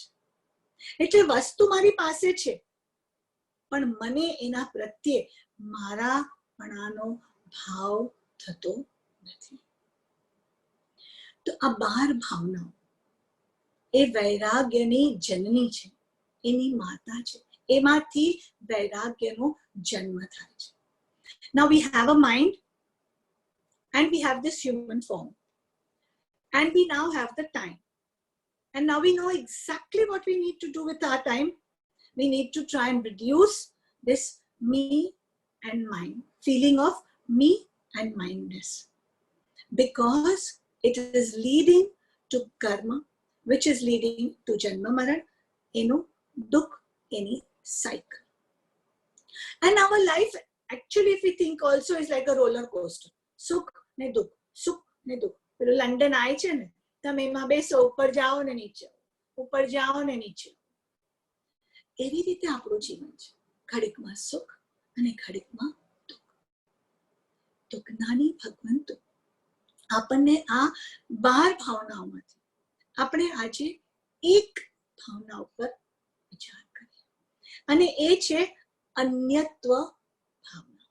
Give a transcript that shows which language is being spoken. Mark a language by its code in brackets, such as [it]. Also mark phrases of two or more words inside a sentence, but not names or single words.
[gu] એટલે વસ્તુ મારી પાસે છે, પણ મને એના પ્રત્યે મારાપણાનો ભાવ થતો નથી. તો આ 12 ભાવનાઓ એ વૈરાગ્યની જનની છે, એની માતા છે. એમાંથી વૈરાગ્યનો જન્મ થાય છે. [en] Now we have a mind and we have this human form and we now have the time, and now we know exactly what we need to do with our time. We need to try and reduce this me and mine, feeling of me and mindness, because it is leading to karma, which is leading to [gu] જન્મ મરણ, એનું દુઃખ, [en] any cycle. And our life actually, if we think also, is like a roller coaster. [gu] સુખ ને દુઃખ, સુખ ને દુઃખ. પેલું લંડન આય છે ને, તમે એમાં બેસો, ઉપર જાઓ ને નીચે, ઉપર જાઓ ને નીચે. એવી રીતે આપણું જીવન છે. ઘડીકમાં સુખ અને ઘડીકમાં દુઃખ. તો જ્ઞાની ભગવંતો આપણને આ 12 ભાવનાઓમાંથી આપણે આજે એક ભાવના ઉપર વિચાર કરીએ, અને એ છે અન્યત્વ ભાવના.